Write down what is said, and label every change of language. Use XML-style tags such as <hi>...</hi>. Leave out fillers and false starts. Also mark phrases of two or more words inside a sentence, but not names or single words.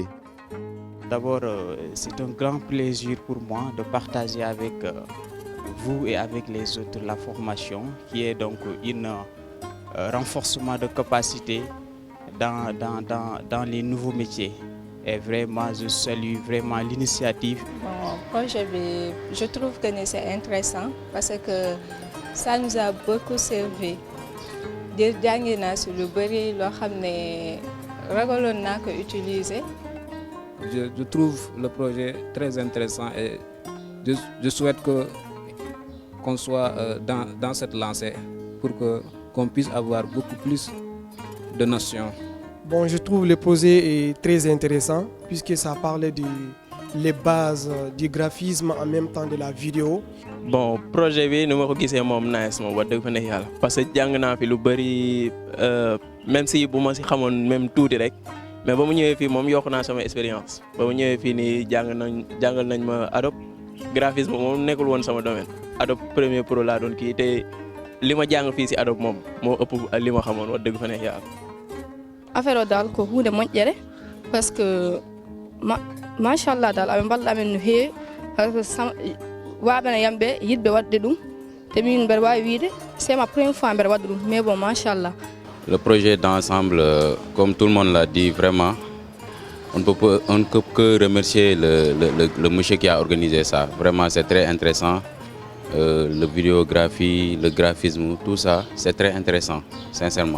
<fr>D'abord, c'est un grand plaisir pour moi de partager avec vous et avec les autres la formation, qui est donc un renforcement de capacité dans les nouveaux métiers. Et vraiment, je salue vraiment l'initiative. Bon, projet, je trouve que c'est intéressant parce que ça nous a beaucoup servi.</fr> <wo>Jàngi naa si lu bëri loo xam ne ragaloon naa ko utiliser.</wo> <fr>Je trouve le projet très intéressant et je souhaite qu'on soit dans cette lancée pour qu'on puisse avoir beaucoup plus de notions. Bon, je trouve le projet est très intéressant puisque ça parle des bases du graphisme en même temps de la vidéo.</fr> <wo>Bon, projet bi nu ma ko gisee moom nice moom wax dëgg fa ne yàlla</wo> <fr>parce que</fr> <wo>jàng naa fi lu bëri</wo> <fr>même si</fr> <wo>bu ma si xamoon même tuuti rek</wo> <fr>mais ba</fr> <wo>mu ñëwee fii moom yokk naa sama expérience ba mu ñëwee fii nii jàngal nañ ma Adobe graphisme moom nekkul woon sama domaine Adobe Premiere Pro laa doon kii te li ma jàng fii si Adobe moom moo ëpp li ma xamoon wax dëgg fa ne yàlla.</wo> <ff>Affaire o daal ko huunde moƴƴere</ff> <fr>parce que</fr> <ff>machallah daal aɓe mballa amen no heewi</ff> <fr>par ce que</fr> <ff>waaɓene yam ɓe yiɗɓe waɗde ɗum te min mbeɗa wawi wiide</ff> <fr>c'est ma première fois</fr> <ff>mbeɗa waɗa ɗum</ff> <fr>mais bon</fr> <ff>machallah</ff> <fr>Le projet d'ensemble, comme tout le monde l'a dit, vraiment, on ne peut que remercier le monsieur qui a organisé ça. Vraiment, c'est très intéressant. La vidéographie, le graphisme, tout ça, c'est très intéressant, sincèrement.</fr>